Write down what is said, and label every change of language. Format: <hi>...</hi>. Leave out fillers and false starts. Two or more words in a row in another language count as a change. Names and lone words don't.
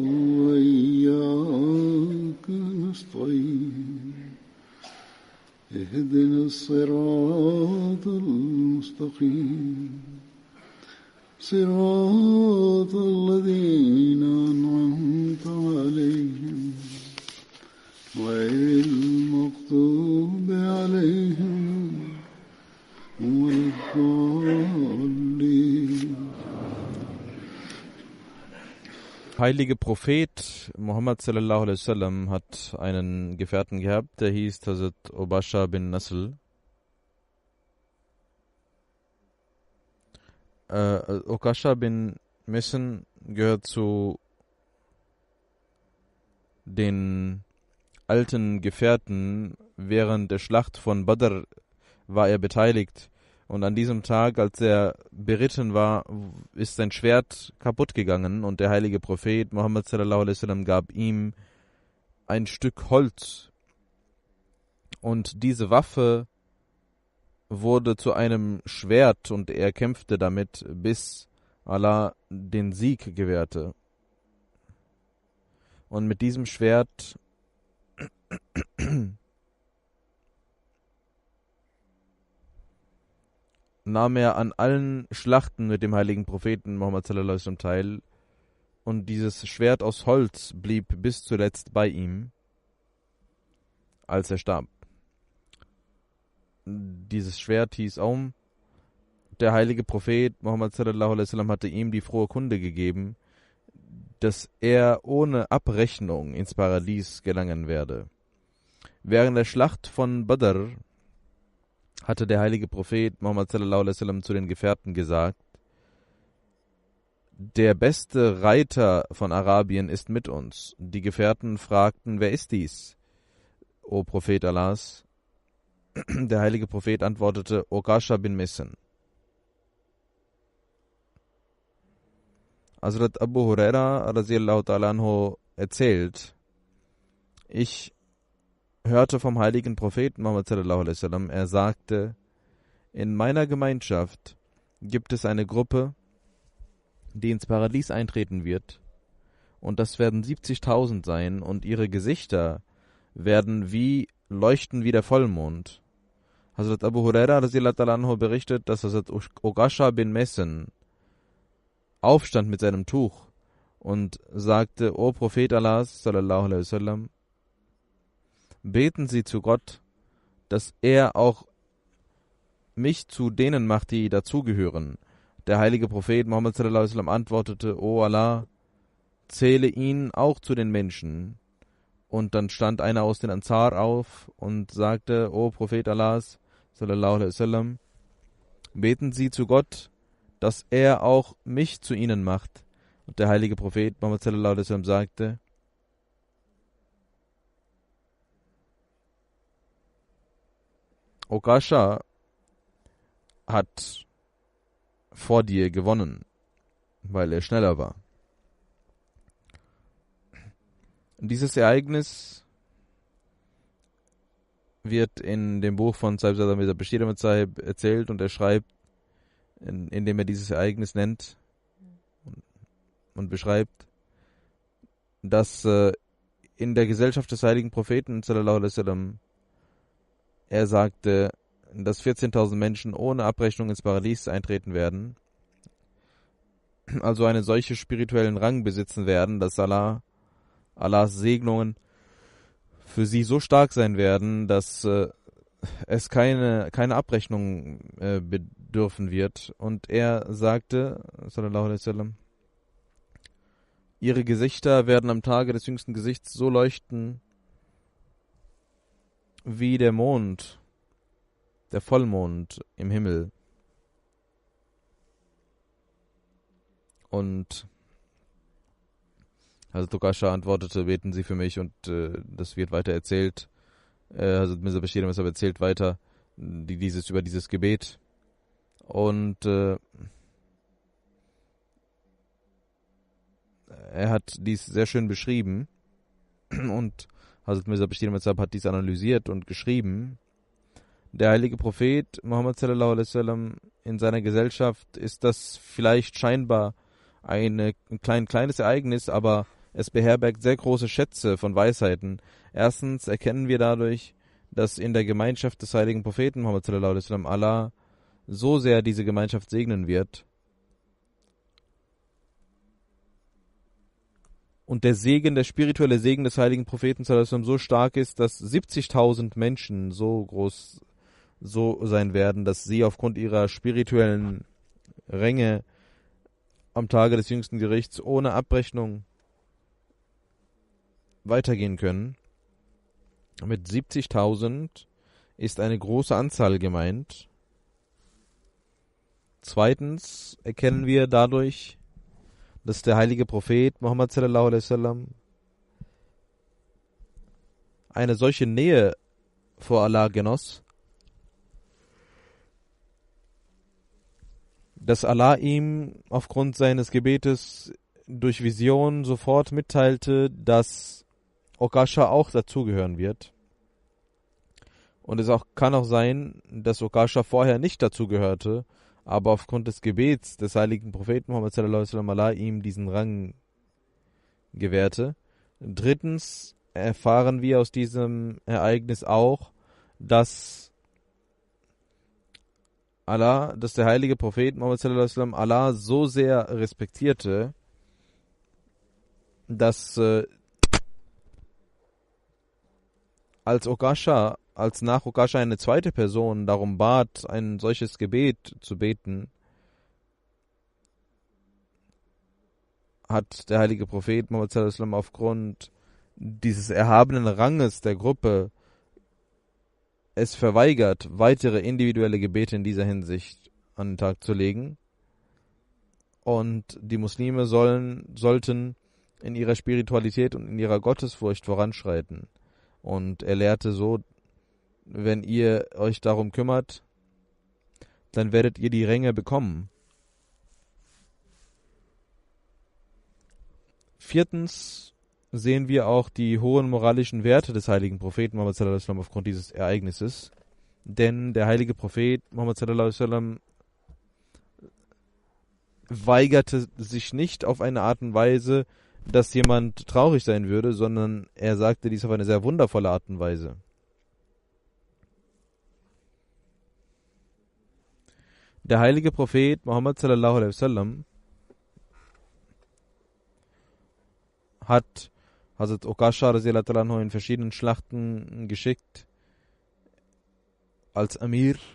<ar>وإياك نستعين اهدنا الصراط المستقيم صراط الذين أنعمت عليهم غير المغضوب عليهم ولا الضالين.</ar> <de>Heilige Prophet Muhammad</de> <ar>صلى الله عليه وسلم</ar> <de>hat einen Gefährten gehabt, der hieß Hazrat Obasha bin Nasl. Okasha bin Missen gehört zu den alten Gefährten. Während der Schlacht von Badr war er beteiligt. Und an diesem Tag, als er beritten war, ist sein Schwert kaputt gegangen und der heilige Prophet Muhammad</de> <ar>صلى الله عليه وسلم</ar> <de>gab ihm ein Stück Holz. Und diese Waffe wurde zu einem Schwert und er kämpfte damit, bis Allah den Sieg gewährte. Und mit diesem Schwert nahm er an allen Schlachten mit dem heiligen Propheten Muhammad</de> <ar>صلى الله عليه وسلم</ar> <de>teil und dieses Schwert aus Holz blieb bis zuletzt bei ihm, als er starb. Dieses Schwert hieß Aum. Der heilige Prophet Muhammad</de> <ar>صلى الله عليه وسلم</ar> <de>hatte ihm die frohe Kunde gegeben, dass er ohne Abrechnung ins Paradies gelangen werde. Während der Schlacht von Badr hatte der heilige Prophet Muhammad</de> <ar>صلى الله عليه وسلم</ar> <de>zu den Gefährten gesagt: Der beste Reiter von Arabien ist mit uns. Die Gefährten fragten: Wer ist dies, O Prophet Allahs? Der heilige Prophet antwortete: Okasha bin Missen. Hazrat Abu Huraira</de> <ar>رضي الله تعالى عنه</ar> <de>erzählt: Ich hörte vom heiligen Propheten Muhammad</de> <ar>صلى الله عليه وسلم,</ar> <de>er sagte: In meiner Gemeinschaft gibt es eine Gruppe, die ins Paradies eintreten wird, und das werden 70.000 sein, und ihre Gesichter werden leuchten wie der Vollmond. Hazrat Abu Huraira</de> <ar>رضي الله تعالى عنه</ar> <de>berichtet, dass Hazrat Okasha bin Missen aufstand mit seinem Tuch und sagte: O Prophet Allahs</de> <ar>صلى الله عليه وسلم,</ar> <de>beten Sie zu Gott, dass er auch mich zu denen macht, die dazugehören. Der heilige Prophet Muhammad</de> <ar>صلى الله عليه وسلم</ar> <de>antwortete: O Allah, zähle ihn auch zu den Menschen. Und dann stand einer aus den Ansar auf und sagte: O Prophet Allahs</de> <ar>صلى الله عليه وسلم,</ar> <de>beten Sie zu Gott, dass er auch mich zu ihnen macht. Und der heilige Prophet Muhammad</de> <ar>صلى الله عليه وسلم</ar> <de>sagte: Okasha hat vor dir gewonnen, weil er schneller war. Dieses Ereignis wird in dem Buch von Sahib Zada Mirza Bashir Ahmad Sahib erzählt und er schreibt, indem er dieses Ereignis nennt und beschreibt, dass in der Gesellschaft des heiligen Propheten</de> <ar>صلى الله عليه وسلم,</ar> <de>er sagte, dass 14.000 Menschen ohne Abrechnung ins Paradies eintreten werden, also einen solchen spirituellen Rang besitzen werden, dass Allahs Segnungen für sie so stark sein werden, dass es keine Abrechnung bedürfen wird. Und er sagte,</de> <ar>صلى الله عليه وسلم,</ar> <de>ihre Gesichter werden am Tage des jüngsten Gesichts so leuchten wie der Mond, der Vollmond im Himmel. Und Hazrat Okasha antwortete, beten Sie für mich, und das wird weiter erzählt. Hazrat Mirza Bashir Ahmad erzählt weiter über dieses Gebet. Und er hat dies sehr schön beschrieben. Und Hazrat Mirza Bashir Ahmad hat dies analysiert und geschrieben. Der heilige Prophet Muhammad</de> <ar>صلى الله عليه وسلم,</ar> <de>in seiner Gesellschaft ist das vielleicht scheinbar ein kleines Ereignis, aber es beherbergt sehr große Schätze von Weisheiten. Erstens erkennen wir dadurch, dass in der Gemeinschaft des heiligen Propheten Muhammad</de> <ar>صلى الله عليه وسلم</ar> <de>Allah so sehr diese Gemeinschaft segnen wird. Und der spirituelle Segen des heiligen Propheten</de> <ar>صلى الله عليه وسلم</ar> <de>so stark ist, dass 70.000 Menschen so sein werden, dass sie aufgrund ihrer spirituellen Ränge am Tage des jüngsten Gerichts ohne Abrechnung weitergehen können. Mit 70.000 ist eine große Anzahl gemeint. Zweitens erkennen wir dadurch, dass der heilige Prophet Muhammad</de> <ar>صلى الله عليه وسلم</ar> <de>eine solche Nähe vor Allah genoss, dass Allah ihm aufgrund seines Gebetes durch Vision sofort mitteilte, dass Okasha auch dazugehören wird. Und es kann auch sein, dass Okasha vorher nicht dazugehörte, aber aufgrund des Gebets des heiligen Propheten Muhammad</de> <ar>صلى الله عليه وسلم</ar> <de>Allah ihm diesen Rang gewährte. Drittens erfahren wir aus diesem Ereignis auch, dass der heilige Prophet Muhammad</de> <ar>صلى الله عليه وسلم</ar> <de>Allah so sehr respektierte, dass als nach Okasha eine zweite Person darum bat, ein solches Gebet zu beten, hat der heilige Prophet Muhammad</de> <ar>صلى الله عليه وسلم</ar> <de>aufgrund dieses erhabenen Ranges der Gruppe es verweigert, weitere individuelle Gebete in dieser Hinsicht an den Tag zu legen. Und die Muslime sollten in ihrer Spiritualität und in ihrer Gottesfurcht voranschreiten. Und er lehrte so, wenn ihr euch darum kümmert, dann werdet ihr die Ränge bekommen. Viertens sehen wir auch die hohen moralischen Werte des heiligen Propheten Muhammad</de> <ar>صلى الله عليه وسلم</ar> <de>aufgrund dieses Ereignisses. Denn der heilige Prophet Muhammad</de> <ar>صلى الله عليه وسلم</ar> <de>weigerte sich nicht auf eine Art und Weise, dass jemand traurig sein würde, sondern er sagte dies auf eine sehr wundervolle Art und Weise. Der heilige Prophet Muhammad</de> <ar>صلى الله عليه وسلم</ar> <de>hat Hazrat Okasha</de> <ar>رضي الله عنه</ar> <de>in verschiedenen Schlachten geschickt als Amir.</de>